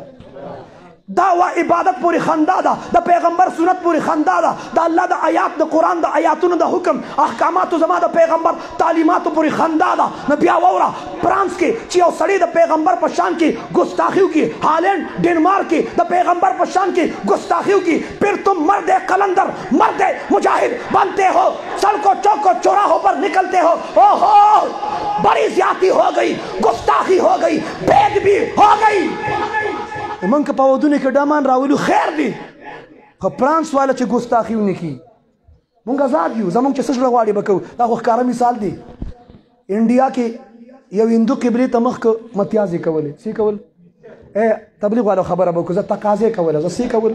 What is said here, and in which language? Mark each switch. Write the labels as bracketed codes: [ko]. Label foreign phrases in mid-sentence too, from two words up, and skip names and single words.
[ps] دا وا عبادت پورې خندا ده، د پیغمبر سنت پورې خندا ده، د الله د آیات د قرآن د آیاتونو د حکم احکاماتو زما د پیغمبر تعلیماتو پورې خندا ده. نو بیا واوره فرانس کې چې یو سړی د پیغمبر په شان کې ګستاخی وکړي، هالینډ ډنمارک کې د پیغمبر په شان کې ګستاخی وکړي، [ur] پھر تم مرد قلندر مرد مجاہد بنتے ہو، سڑکوں چوکوں چوراہوں پر نکلتے ہو. اوہو بڑی زیادتی ہو گئی، گستاخی ہو گئی، بید بھی ہو گئی. [ps] من که په ودونو کې ډمان راولو خیر دی، خو فرانس والا چې ګستاخي ونه کړي، مونږ آزاد یو، زمونږ چې څه زړه غواړي به کوو. دا خو ښکاره مثال دی. انډیا کې یو هندو قبلې ته مخ که متیازې کولې، څه کول؟ تبلیغ والو خبره به وکړو، زه تقاضې کوله، زه څه کول؟